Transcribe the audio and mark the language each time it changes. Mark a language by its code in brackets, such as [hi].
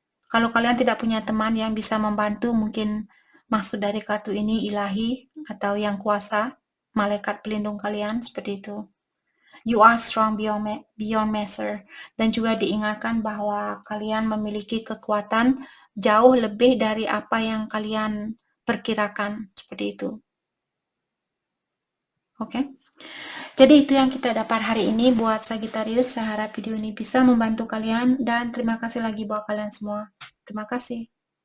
[id] Kalau kalian tidak punya teman yang bisa membantu, mungkin maksud dari kartu ini ilahi atau yang kuasa, malaikat pelindung kalian, seperti itu. [en] You are strong beyond measure. [id] Dan juga diingatkan bahwa kalian memiliki kekuatan jauh lebih dari apa yang kalian perkirakan, seperti itu. Oke. Jadi itu yang kita dapat hari ini buat Sagittarius. Saya harap video ini bisa membantu kalian, dan terima kasih lagi buat kalian semua. Terima kasih.